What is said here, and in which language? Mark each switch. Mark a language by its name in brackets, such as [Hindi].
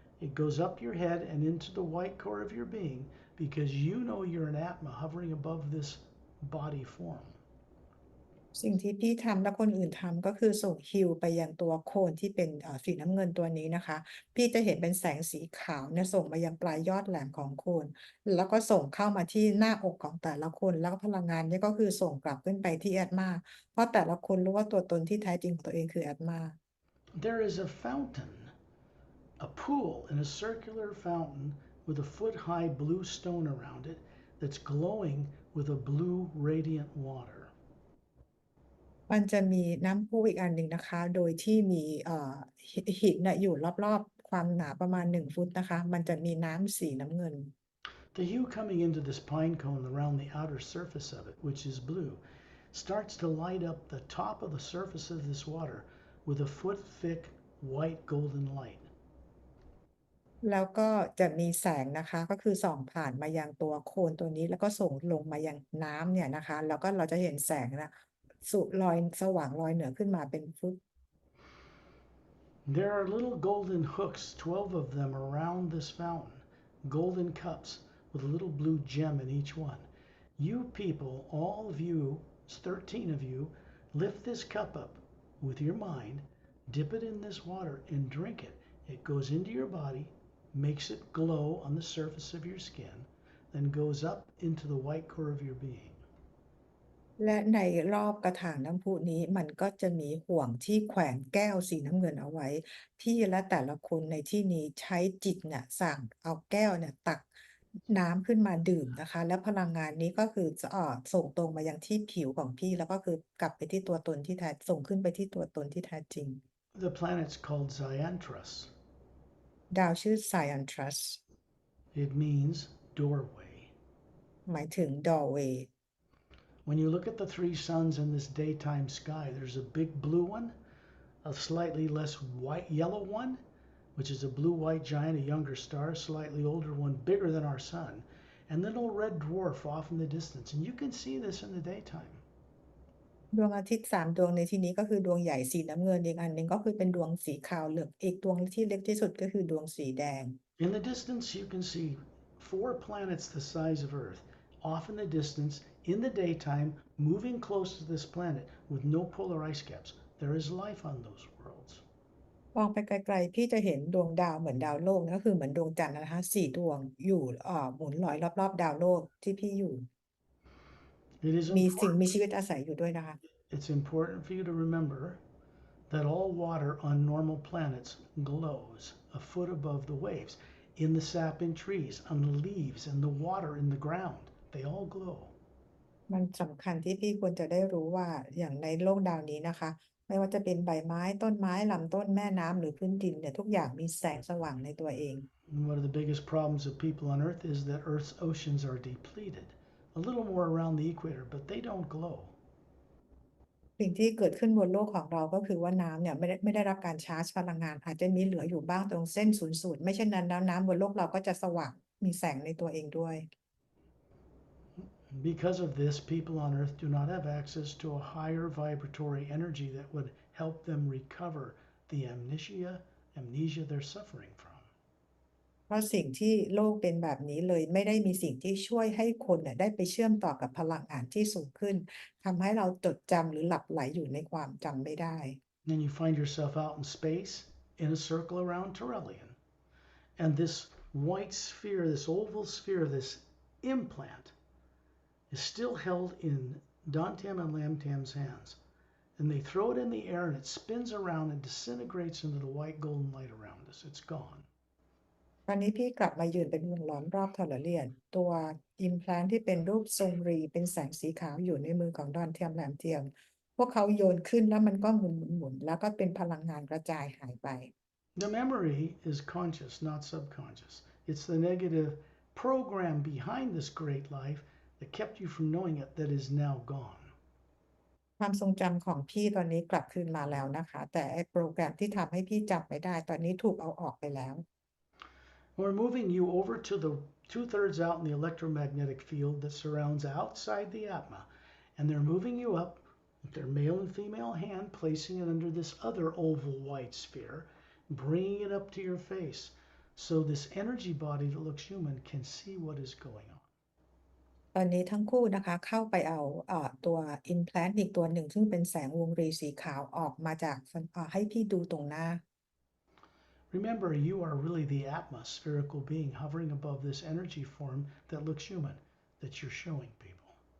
[English] It goes up your head and into the white core of your being because you know you're an Atma hovering above this body form. [Thai] สิ่งที่พี่ทำและคนอื่นทำก็คือส่งฮีลไปยังตัวโคนที่เป็นสีน้ำเงินตัวนี้นะคะพี่จะเห็นเป็นแสงสีขาวเนี่ยส่งมายังปลายยอดแหลมของโคนแล้วก็ส่งเข้ามาที่หน้าอกของแต่ละคนแล้วก็พลังงานนี้ก็คือส่งกลับขึ้นไปที่แอดมาเพราะแต่ละคนรู้ว่าตัวตนที่แท้จริงของตัวเองคือแอดมา [English] There is a fountain, a pool in a circular fountain with a foot-high blue stone around it that's glowing with a blue radiant water. [Thai] มันจะมีน้ำพุอีกอันหนึ่งนะคะโดยที่มีหินน่ะอยู่รอบๆความหนาประมาณ1ฟุตนะคะมันจะมีน้ำสีน้ำเงิน [English] The hue coming into this pine cone around the outer surface of it, which is blue, starts to light up the top of the surface of this water with a foot-thick white golden light. [Thai] แล้วก็จะมีแสงนะคะก็คือส่องผ่านมายังตัวโคนตัวนี้แล้วก็ส่งลงมายังน้ำเนี่ยนะคะแล้วก็เราจะเห็นแสงน่ะลอยสว่างลอยเหนือขึ้นมาเป็นฟุต [English] There are little golden hooks, 12 of them around this fountain, golden cups with a little blue gem in each one. You people, all of you, 13 of you, lift this cup up with your mind, dip it in this water, and drink it. It goes into your body, makes it glow on the surface of your skin, then goes up into the white core of your being. [Thai] และในรอบกระถางน้ำพุนี้มันก็จะมีห่วงที่แขวนแก้วสีน้ำเงินเอาไว้พี่และแต่ละคนในที่นี้ใช้จิตเนี่ยสั่งเอาแก้วเนี่ยตักน้ำขึ้นมาดื่มนะคะแล้วพลังงานนี้ก็คือจะส่งตรงมายังที่ผิวของพี่แล้วก็คือกลับไปที่ตัวตนที่แท้ส่งขึ้นไปที่ตัวตนที่แท้จริง [English] The planet's called Zyantrus. [Thai] ดาวชื่อ Cyantrus [English] It means doorway. [Thai] หมายถึง doorway [English] When you look at the three suns in this daytime sky, there's a big blue one, a slightly less white yellow one, which is a blue white giant, a younger star, a slightly older one, bigger than our sun, and then a little red dwarf off in the distance. And you can see this in the daytime. [Thai] ดวงอาทิตย์3ดวงในที่นี้ก็คือดวงใหญ่สีน้ำเงินอีกอันหนึ่งก็คือเป็นดวงสีขาวเหลืองอีกดวงที่เล็กที่สุดก็คือดวงสีแดง [English] In the distance, you can see four planets the size of Earth, off in the distance, in the daytime, moving close to this planet with no polar ice caps. There is life on those worlds. [Thai] มองไปไกลๆพี่จะเห็นดวงดาวเหมือนดาวโลกก็คือเหมือนดวงจันทร์นะคะ4ดวงอยู่หมุนลอยรอบๆดาวโลกที่พี่อยู่ [English] It is [Thai] มีสิ่ง [English] important. [Thai] มีชีวิตอาศัยอยู่ด้วยนะคะ [English] It's important for you to remember that all water on normal planets glows a foot above the waves. In the sap in trees, on the leaves, and the water in the ground, they all glow. [Thai] มันสำคัญที่พี่ควรจะได้รู้ว่าอย่างในโลกดาวนี้นะคะไม่ว่าจะเป็นใบไม้ต้นไม้ลำต้นแม่น้ำหรือพื้นดินเนี่ยทุกอย่างมีแสงสว่างในตัวเอง [English] And one of the biggest problems of people on Earth is that Earth's oceans are depleted. a little more around the equator, but they don't glow. [Thai] สิ่งที่เกิดขึ้นบนโลกของเราก็คือว่าน้ำเนี่ยไม่ได้รับการชาร์จพลังงานอาจจะมีเหลืออยู่บ้างตรงเส้นศูนย์สูตรไม่เช่นนั้นแล้วน้ำบนโลกเราก็จะสว่างมีแสงในตัวเองด้วย [English] Because of this, people on Earth do not have access to a higher vibratory energy that would help them recover the amnesia they're suffering from. [Thai] เพราะสิ่งที่โลกเป็นแบบนี้เลยไม่ได้มีสิ่งที่ช่วยให้คนเนี่ยได้ไปเชื่อมต่อกับพลังงานที่สูงขึ้นทำให้เราจดจำหรือหลับไหลอยู่ในความจำไม่ได้ [English] Then you find yourself out in space in a circle around Turelian. And this white sphere, this oval sphere, this implant is still held in Dantam and Lamtam's hands. And they throw it in the air and it spins around and disintegrates into the white golden light around us. It's gone. [Thai] ตอนนี้พี่กลับมายืนเป็นวงล้อมรอบทอร์เรียนตัว implant ที่เป็นรูปทรงรีเป็นแสงสีขาวอยู่ในมือของดอนเทียมแหลมเทียมพวกเขาโยนขึ้นแล้วมันก็หมุนแล้วก็เป็นพลังงานกระจายหายไป [English] The memory is conscious, not subconscious. It's the negative program behind this great life that kept you from knowing it that is now gone. [Thai] ความทรงจำของพี่ตอนนี้กลับคืนมาแล้วนะคะแต่ไอ้โปรแกรมที่ทำให้พี่จำไม่ได้ตอนนี้ถูกเอาออกไปแล้ว [English] We're moving you over to the 2/3 out in the electromagnetic field that surrounds outside the Atma. And they're moving you up with their male and female hand, placing it under this other oval white sphere, bringing it up to your face. So this energy body that looks human can see what is going on. [Thai] ตอนนี้ทั้งคู่นะคะเข้าไปเอาตัว implant อีกตัวหนึ่งซึ่งเป็นแสงวงรีสีขาวออกมาจากให้พี่ดูตรงหน้า [English] Remember, you are really the Atma, spherical being hovering above this energy form that looks human, that you're showing people.